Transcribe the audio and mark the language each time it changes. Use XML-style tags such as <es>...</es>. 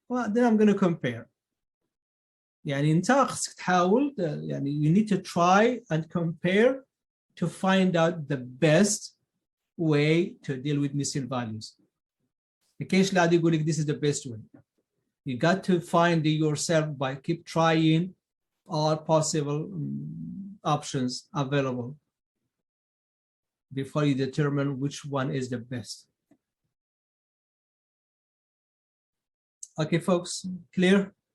<en>Then I'm going to compare.</en> <ar>يعني انت خصك تحاول، يعني</ar> <en>you need to try and compare to find out the best way to deal with missing values.</en> <ar>ما كاينش اللي غادي يقول لك</ar> <en>this is the best way. You got to find it yourself by keep trying all possible options available before you determine which one is the best. Okay, folks, clear?</en>